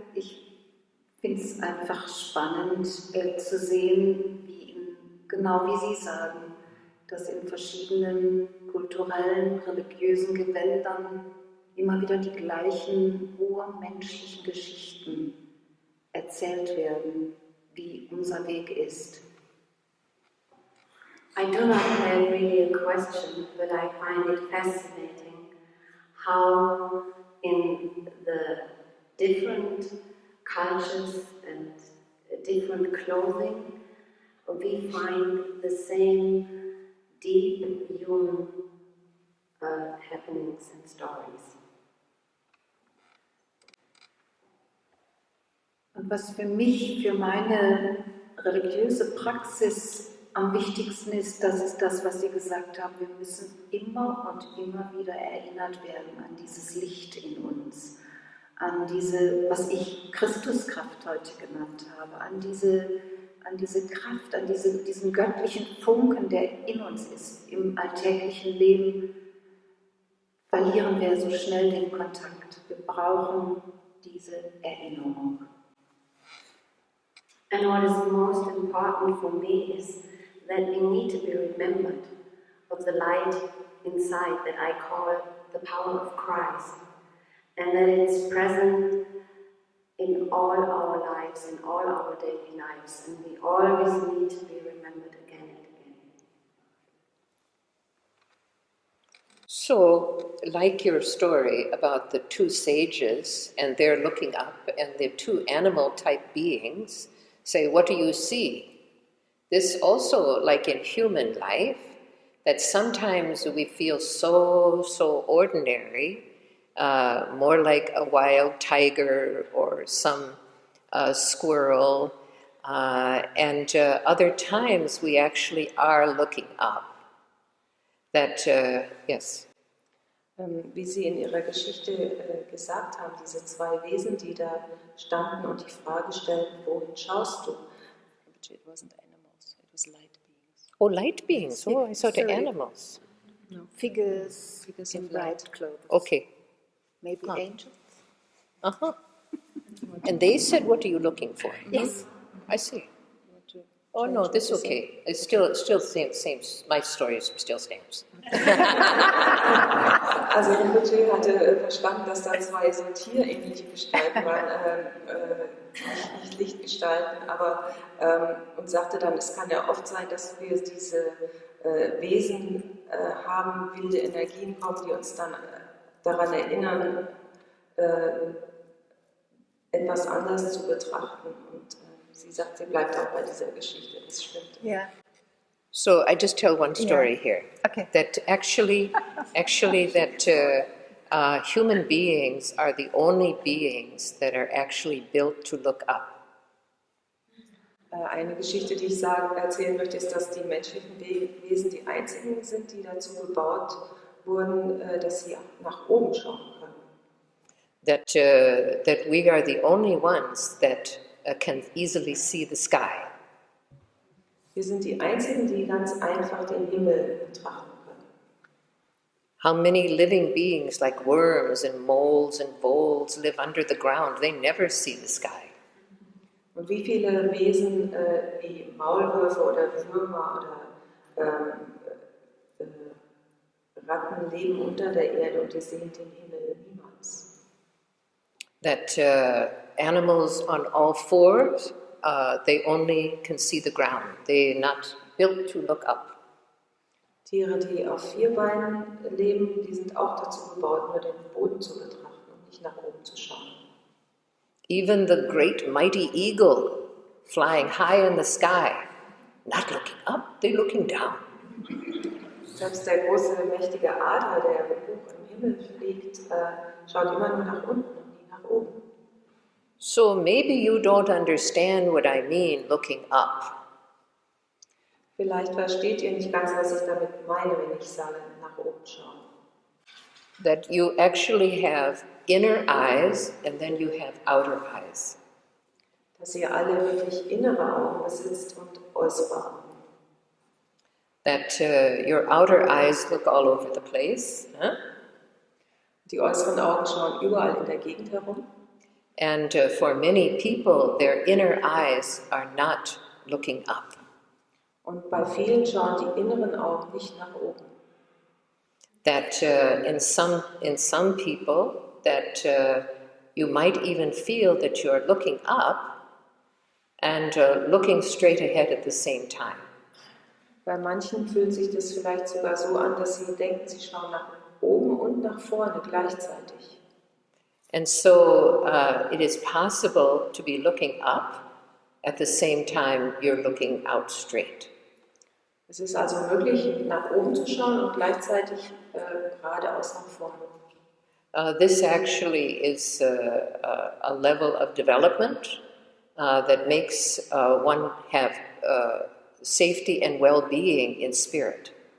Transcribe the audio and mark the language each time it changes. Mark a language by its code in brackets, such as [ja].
[de] Ich finde es einfach spannend zu sehen, genau wie Sie sagen, dass in verschiedenen kulturellen, religiösen Gewändern immer wieder die gleichen urmenschlichen Geschichten erzählt erzählt werden, wie unser Weg ist. [en] I do not have really a question, but I find it fascinating how in the different cultures and different clothing we find the same deep human happenings and stories. [de] Und was für mich, für meine religiöse Praxis am wichtigsten ist, das ist das, was Sie gesagt haben. Wir müssen immer und immer wieder erinnert werden an dieses Licht in uns, an diese, was ich Christuskraft heute genannt habe, an diese Kraft, an diesen göttlichen Funken, der in uns ist. Im alltäglichen Leben verlieren wir so schnell den Kontakt. Wir brauchen diese Erinnerung. [en] And what is most important for me is that we need to be remembered of the light inside that I call the power of Christ, and that it's present in all our lives, in all our daily lives, and we always need to be remembered again and again. So, like your story about the two sages and they're looking up and the two animal-type beings say, what do you see? This also, like in human life, that sometimes we feel so ordinary, more like a wild tiger or some squirrel, and other times we actually are looking up. That, yes. [de] Wie Sie in Ihrer Geschichte gesagt haben, diese zwei Wesen, die da standen und die Frage stellten, wohin schaust du? [en] It wasn't animals, it was light beings. Oh, light beings. Oh, I saw the animals. No. Figures in bright clothes. Okay. Maybe angels? Uh-huh. And they said, what are you looking for? Yes. I see. Oh no, this is okay. It's still same. My story still stands. [de] Also Rinpoche hatte verstanden, dass da zwei so tierähnliche Gestalten waren, nicht Lichtgestalten, aber und sagte dann, es kann ja oft sein, dass wir diese Wesen haben, wilde Energien kommen, die uns dann daran erinnern, etwas anders zu betrachten. Und sie sagt, sie bleibt auch bei dieser Geschichte. Das stimmt. [en] Yeah. So I just tell one story here. Okay. That actually that human beings are the only beings that are actually built to look up. [de] Eine Geschichte, die ich erzählen möchte, ist, dass die menschlichen Wesen die einzigen sind, die dazu gebaut wurden, dass sie nach oben schauen können. [en] That we are the only ones that can easily see the sky. [de] Wir sind die einzigen, die ganz einfach den Himmel betrachten können. [en] How many living beings like worms and moles and voles live under the ground? They never see the sky. [de] Und wie viele Wesen wie Maulwürfe oder Würmer oder Ratten leben unter der Erde und die sehen den Himmel niemals. [en] That animals on all fours, they only can see the ground. They're not built to look up. [de] Tiere, die auf 4 Beinen leben, die sind auch dazu gebaut, nur den Boden zu betrachten und nicht nach oben zu schauen. [en] Even the great mighty eagle flying high in the sky, not looking up, they're looking down. [de] Selbst der große, mächtige Adler, der hoch im Himmel fliegt, schaut immer nur nach unten und nie nach oben. [en] So maybe you don't understand what I mean looking up. [de] Vielleicht versteht ihr nicht ganz, was ich damit meine, wenn ich sage, nach oben schauen. [en] That you actually have inner eyes and then you have outer eyes. [de] Dass ihr alle wirklich innere Augen besitzt und äußere Augen. [en] That your outer eyes look all over the place. Huh? [de] Die äußeren Augen schauen überall in der Gegend herum. [en] And for many people, their inner eyes are not looking up. [de] Und bei vielen schauen die inneren Augen nicht nach oben. [en] That in some people, that you might even feel that you're looking up, and looking straight ahead at the same time. [de] Bei manchen fühlt sich das vielleicht sogar so an, dass sie denken, sie schauen nach oben und nach vorne gleichzeitig. [en] And so it is possible to be looking up at the same time you're looking out straight. [de] Es ist also möglich, nach oben zu schauen und gleichzeitig geradeaus nach vorne. [en] This actually is a level of development that makes one have safety and well-being in spirit.